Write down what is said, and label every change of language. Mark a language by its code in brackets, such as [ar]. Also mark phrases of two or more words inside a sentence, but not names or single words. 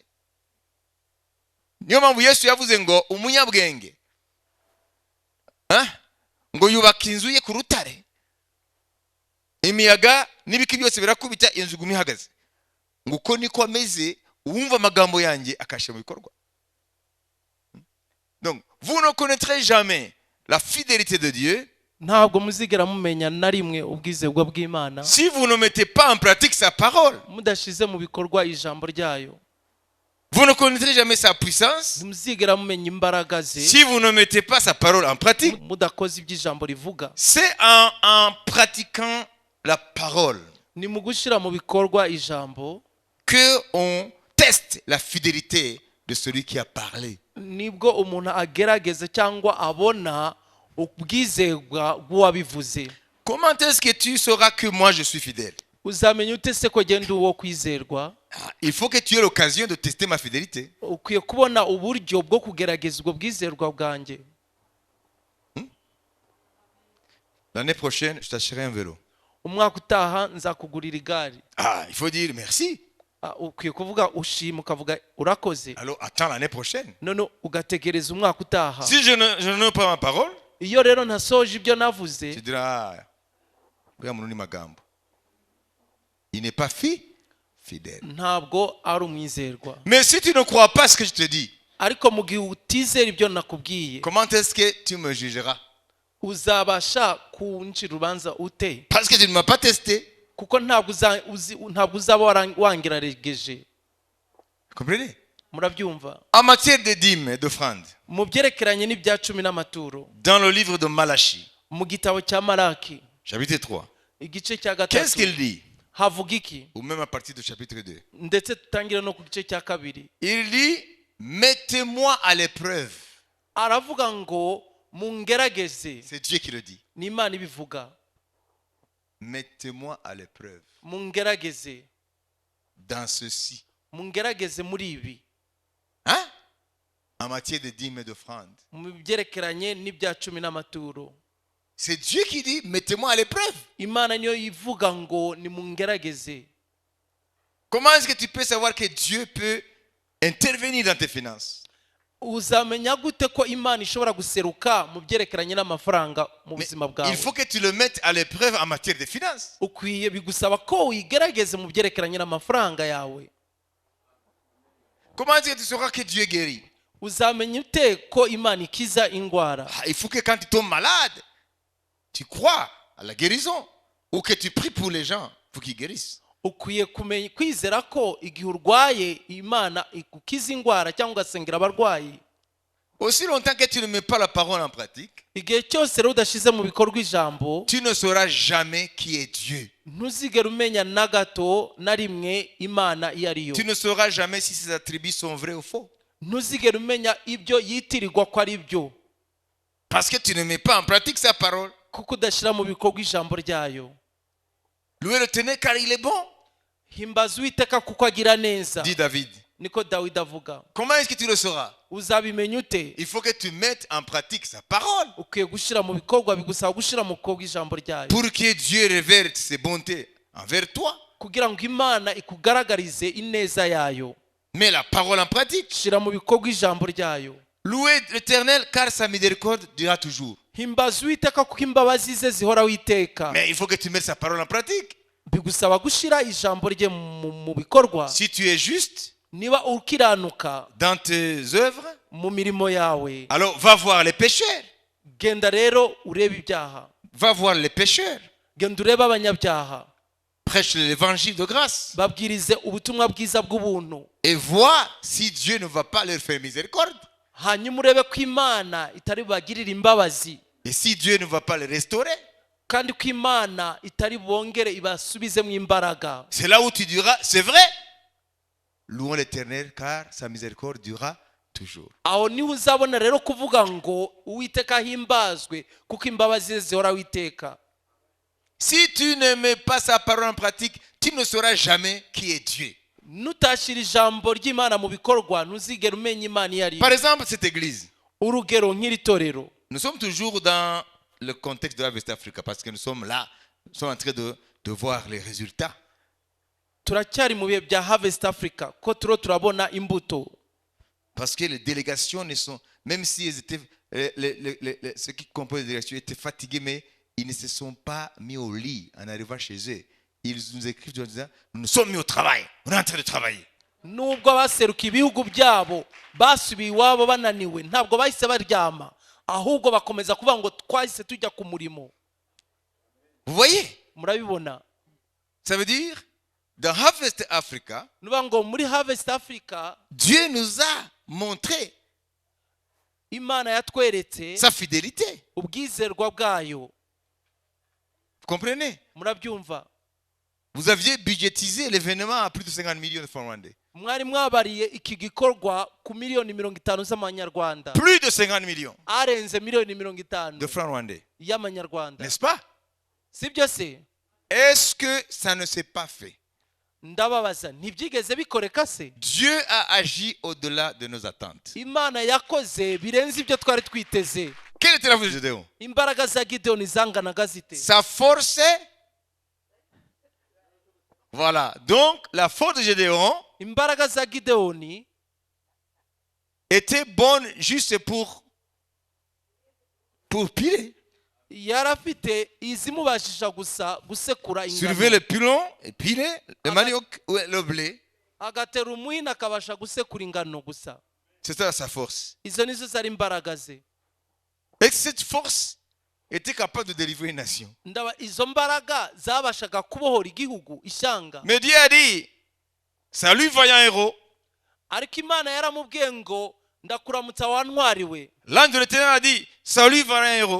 [rw] Niyo mpamvu Yesu yavuze ngo umunyabwenge ngo yubaka inzu ye ku rutare, imiyaga n'ibiki byose birakubita, inzu iguma ihagaze. Ngo uko niko ameze uwumva amagambo yanjye akashyira mu bikorwa. [fr] Donc vous ne connaîtrez jamais la fidélité de Dieu [rw] ntabwo muzigera mumenya na rimwe ubwizerwa bw'Imana [fr] si vous ne mettez pas en pratique sa parole. [rw] mudashize mu bikorwa ijambo ryayo. [fr] Vous ne connaîtrez jamais sa puissance [rw] muzigera mumenya imbaraga ze [fr] si vous ne mettez pas sa parole en pratique. [rw] mudakoze iby'ijambo rivuga. [fr] C'est en pratiquant la parole [rw] Ni mu gushyira mu bikorwa ijambo [fr] que on teste la fidélité de celui qui a parlé. [rw] nibwo umuntu agerageza cyangwa abona ubwizerwa bw'uwabivuze. [fr] Comment est-ce que tu sauras que moi je suis fidèle? [rw] Uzamenya ute se ko genda uwo kwizerwa? [fr] Il faut que tu aies l'occasion de tester ma fidélité. [rw] Ukwiye kubona uburyo bwo kugerageza ubwo bwizerwa bwanjye. [fr] L'année prochaine, je t'achèterai un vélo. [rw] Umwaka utaha nzakugurira igare. [fr] Il faut dire merci. [rw] Ukwiye kuvuga ushima ukavuga urakoze. [fr] Alors attends l'année prochaine. [rw] None ugategereza umwaka utaha. [fr] Si je n'ai pas ma parole, [rw] Iyo rero ntasoje ibyo navuze, [fr] tu diras [rw] uriya muntu ni magambo. [fr] Il n'est pas fidèle. [rw] ntabwo ari umwizerwa. [fr] Mais si tu ne crois pas ce que je te dis, [rw] Ariko mu gihe utizera ibyo nakubwiye, [fr] comment est-ce que tu me jugeras? [rw] uzabasha kuncira urubanza ute? [fr] Parce que tu ne m'as pas testé. [rw] Kuko ntabwo uzaba wangerageje. [fr] Comprenez? [rw] Murabyumva? [fr] En matière de dîmes et d'offrandes, [rw] Mu byerekeranye n'ibya cumi n'amaturo, [fr] dans le livre de Malachie, [rw] mu gitabo cya Malaki, [fr] chapitre 3, [rw] igice cya [fr] qu'est-ce [rw] gatatu, [fr] qu'il dit? [rw] havuga iki? [fr] Ou même à partir du chapitre 2. [rw] Ndetse tutangire no ku gice cya kabiri. [fr] Il dit, mettez-moi à l'épreuve. [rw] Aravuga ngo mungerageze. [fr] C'est Dieu qui le dit. [rw] Ni Imana ibivuga. [fr] Mettez-moi à l'épreuve [rw] Mungerageze. [fr] dans ceci. [rw] Mungerageze muri ibi. [fr] Hein? En matière de dîmes et d'offrandes. [rw] Mu byerekeranye n'ibya cumi n'amaturo. [fr] C'est Dieu qui dit, mettez-moi à l'épreuve. [rw] Imana niyo ivuga ngo ni mungerageze. [fr] Comment est-ce que tu peux savoir que Dieu peut intervenir dans tes finances? [rw] Uzamenya gute ko Imana ishobora guseruka mu byerekeranye n'amafaranga mu buzima bwawe? [fr] Il faut que tu le mettes à l'épreuve en matière de finances. [rw] Ukwiye bigusaba ko wigerageze mu byerekeranye n'amafaranga yawe. [fr] Comment est-ce que tu sauras que Dieu guérit? [rw] Uzamenya ute ko Imana ikiza indwara? [fr] Il faut que quand tu tombes malade, tu crois à la guérison ou que tu pries pour les gens pour qu'ils guérissent. [rw] Ukwiye kwizera ko igihe urwaye Imana ikukiza indwara cyangwa ugasengera abarwayi. [fr] Aussi longtemps que tu ne mets pas la parole en pratique, [rw] igihe cyose rero udashyize mu bikorwa ijambo [fr] tu ne sauras jamais qui est Dieu. [rw] ntuzigere umenya na gato na rimwe imana iyo ari yo. [fr] Tu ne sauras jamais si ses attributs sont vrais ou faux. [rw] ntuzigere umenya ibyo yitirirwa ko ari byo, [fr] Parce que tu ne mets pas en pratique sa parole. [rw] kuko udashyira mu bikorwa ijambo ryayo. [fr] Louez l'Éternel car il est bon, [rw] himbaza uwiteka kuko agira neza, [fr] dit David. [rw] niko Dawidi avuga. [fr] Comment est-ce que tu le sauras? [rw] uzabimenya ute? [fr] Il faut que tu mettes en pratique sa parole [rw] ukwiye gushyira mu bikorwa, bigusaba gushyira mu bikorwa ijambo ryayo, [fr] pour que Dieu révèle ses bontés envers toi. [rw] kugira ngo imana ikugaragarize ineza yayo. [fr] Mets la parole en pratique. [rw] shyira mu bikorwa ijambo ryayo. [fr] Louez l'Éternel car sa miséricorde durera toujours. [rw] himbaza uwiteka kuko imbabazi ze zihoraho iteka. [fr] Mais il faut que tu mettes sa parole en pratique. [rw] bigusaba gushyira ijambo rye mu bikorwa. [fr] Si tu es juste [rw] niba ukiranuka [fr] dans tes œuvres, [rw] mu mirimo yawe, [fr] alors va voir les pécheurs. [rw] genda rero urebe ibyaha, [fr] Va voir les pécheurs. [rw] genda urebe abanyabyaha, [fr] Prêche l'évangile de grâce. [rw] babwirize ubutumwa bwiza bw'ubuntu, [fr] Et vois si Dieu ne va pas leur faire miséricorde. [rw] hanyuma urebe ko imana itari bubagirire imbabazi, [fr] Et si Dieu ne va pas les restaurer, [rw] kandi ko imana itari bongere ibasubizemo imbaraga. [fr] c'est là où tu diras, c'est vrai. Louons l'Éternel car sa miséricorde durera toujours. [rw] aho niho uzabona rero kuvuga ngo uwiteka ahimbazwe kuko imbabazi ze zihoraho iteka. [fr] Si tu ne mets pas sa parole en pratique, tu ne sauras jamais qui est Dieu. [rw] nutashyira ijambo ry'imana mu bikorwa ntuzigere umenya imana iyo ari [fr] Par [rw] yo. [fr] exemple, cette église, [rw] urugero nk'iri torero, [fr] nous sommes toujours dans le contexte de la West Africa parce que nous sommes là, nous sommes en train de voir les résultats. [rw] turacyari mu bihe bya Harvest Africa ko turo turabona imbuto. [fr] Parce que les délégations ne sont, même si elles étaient, ceux qui composent les délégations étaient fatigués, mais ils ne se sont pas mis au lit en arrivant chez eux. Ils nous écrivent en disant, nous nous sommes mis au travail, on est en train de travailler. [rw] nubwo abaseruka ibihugu byabo basubiye iwabo bananiwe, ntabwo bahise baryama, ahubwo bakomeza kuvuga ngo twahise tujya ku murimo. [fr] Vous voyez? [rw] murabibona? [fr] Ça veut dire, dans Harvest Africa, [rw] nuvuga ngo muri Harvest Africa [fr] Dieu nous a montré [rw] imana yatweretse [fr] sa fidélité. [rw] ubwizerwa bwayo. [fr] Vous comprenez? [rw] murabyumva? [fr] Vous aviez budgétisé l'événement à plus de 50 millions de francs rwandais. [rw] mwari mwabariye iki gikorwa ku miliyoni 50 z'amanyarwanda, [fr] Plus de 50 millions [rw] arenze miliyoni 50 [fr] de francs rwandais. [rw] y'amanyarwanda, [fr] N'est-ce pas? [rw] sibyo se? [fr] Est-ce que ça ne s'est pas fait? [rw] ndababaza, ntibyigeze bikoreka se? [fr] Dieu a agi au-delà de nos attentes. [rw] imana yakoze birenze ibyo twari twiteze. [fr] Quelle était la force de Gédéon? [rw] imbaraga za Gideyoni zanganaga zite? [fr] Sa force. Voilà. Donc, la force de Gédéon [rw] imbaraga za Gideyoni [fr] était bonne juste pour piler. [rw] yari afite izimubashisha gusa gusekura [fr] Soulever [rw] ingano, [fr] le pilon et piler le manioc ou le blé. [rw] agatera umuhini akabasha gusekura ingano gusa. [fr] C'est ça sa force. [rw] izo nizo zari imbaraga ze. [fr] Et cette force était capable de délivrer une nation. [rw] izo mbaraga zabashaga kubohora igihugu, ishyanga. [fr] Mais Dieu a dit, salut vaillant héros. [rw] ariko imana yaramubwiye ngo ndakuramutsa wantwariwe. [fr] L'ange de l'Éternel a dit, salut vaillant héros.